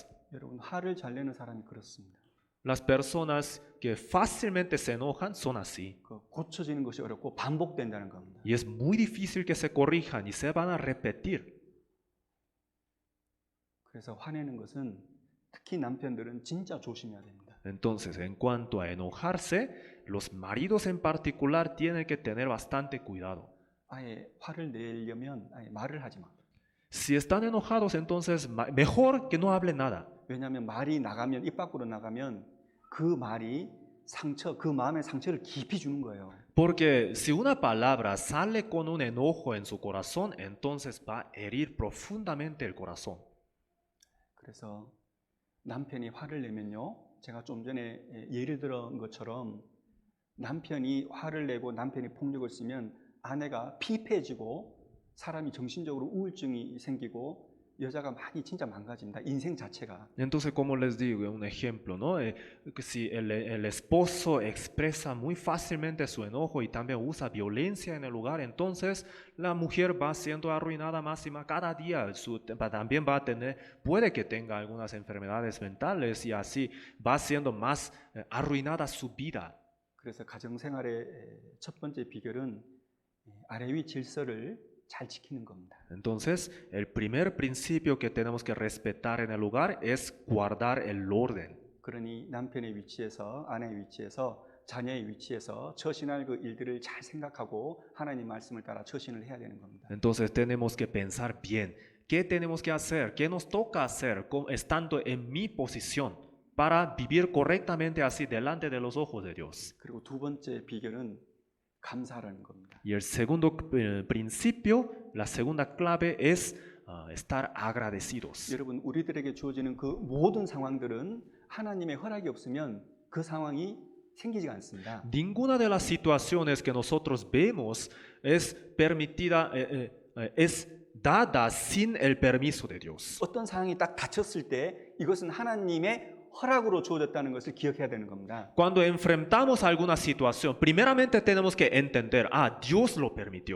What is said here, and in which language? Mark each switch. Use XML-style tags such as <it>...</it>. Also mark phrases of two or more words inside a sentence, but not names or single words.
<ko>여러분 화를 잘 내는 사람이 그렇습니다.</ko> <es>Las personas que fácilmente se enojan son así.</es> <ko>그 고쳐지는 것이 어렵고 반복된다는 겁니다.</ko> <es>Y es muy difícil que se corrijan y se van a repetir.</es> <ko>그래서 화내는 것은 특히 남편들은 진짜 조심해야 됩니다.</ko> <es>Entonces, en cuanto a enojarse, los maridos en particular tienen que tener bastante cuidado.</es> <ko>아예 화를 내려면 아예 말을 하지 마.</ko> <es>Si están enojados, entonces mejor que no hablen nada.</es> <ko>왜냐하면 말이 나가면 입 밖으로 나가면 그 말이 상처, 그 마음의 상처를 깊이 주는 거예요.</ko> <es>Porque si una palabra sale con un enojo en su corazón, entonces va a herir profundamente el corazón.</es> <ko>그래서 남편이 화를 내면요, 제가 좀 전에 예를 들은 것처럼 남편이 화를 내고 남편이 폭력을 쓰면 아내가 피폐해지고 사람이 정신적으로 우울증이 생기고 여자가 많이 진짜 망가집니다. 인생 자체가.</ko> <es>Entonces, como les digo, un ejemplo, ¿no? Que si el esposo expresa muy fácilmente su enojo y también usa violencia en el lugar, entonces la mujer va siendo arruinada más y más cada día. También va a tener, puede que tenga algunas enfermedades mentales y así va siendo más arruinada su vida.</es> <ko>그래서 가정생활의 첫 번째 비결은 아래 위 질서를 잘 지키는 겁니다.</ko> <es>Entonces, el primer principio que tenemos que respetar en el lugar es guardar el orden.</es> <ko>그러니 남편의 위치에서, 아내의 위치에서, 자녀의 위치에서 처신할 그 일들을 잘 생각하고 하나님 말씀을 따라 처신을 해야 되는 겁니다.</ko> <es>Entonces, tenemos que pensar bien. ¿Qué tenemos que hacer? ¿Qué nos toca hacer estando en mi posición para vivir correctamente así delante de los ojos de Dios?</es> <ko>그리고 두 번째 비결은 감사하라는 겁니다.</ko> <es>Y el segundo principio, la segunda clave es estar agradecidos.</es> <ko>여러분, 우리들에게 주어지는 그 모든 상황들은 하나님의 허락이 없으면 그 상황이 생기지가 않습니다.</ko> <es>Ninguna de las situaciones que nosotros vemos es permitida, es dada sin el permiso de Dios.</es> <ko>어떤 상황이 딱 닥쳤을 때 이것은 하나님의 허락으로 주어졌다는 것을 기억해야 되는 겁니다.</ko> <es>Cuando enfrentamos alguna situación, primeramente tenemos que entender, Dios lo permitió.</es>